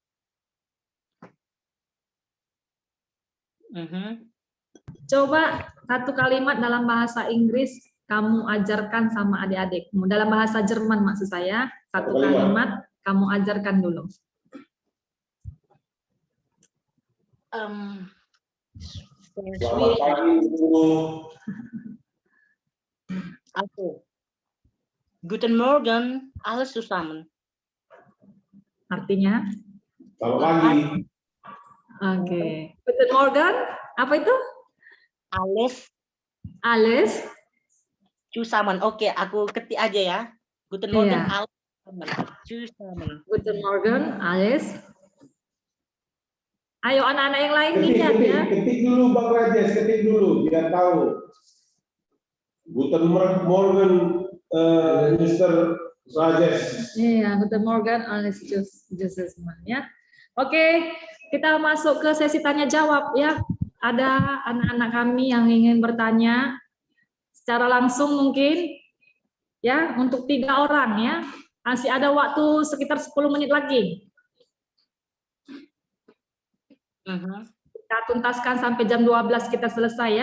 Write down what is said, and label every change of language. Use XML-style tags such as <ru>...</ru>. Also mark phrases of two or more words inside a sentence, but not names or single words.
<id>Coba satu kalimat dalam bahasa Inggris kamu ajarkan sama adik-adik. Dalam bahasa Jerman maksud saya, satu kalimat kamu ajarkan dulu. Selamat pagi, Bu. Aku.</id> <de>Guten Morgen, alles zusammen.</de> <id>Artinya? Selamat pagi. Oke.</id> <de>Guten Morgen,</de> <id>apa itu?</id> <de>Alles zusammen.</de> <id>Oke, aku ketik aja ya.</id> <de>Guten Morgen,</de> <id>Iya.</id> <de>alles zusammen. Guten Morgen, alles.</de> <id>Ayo anak-anak yang lain lihat ya. Ketik dulu Bang Rajes, ketik dulu biar tahu.</id> <de>Guten Morgen, Mr. Rajes.</de> <id>Iya,</id> <de>guten Morgen, alles zusammen</de> <id>ya. Oke, kita masuk ke sesi tanya jawab ya. Ada anak-anak kami yang ingin bertanya secara langsung mungkin ya, untuk 3 orang ya. Masih ada waktu sekitar 10 menit lagi. Kita tuntaskan sampai jam 12 kita selesai ya.</id>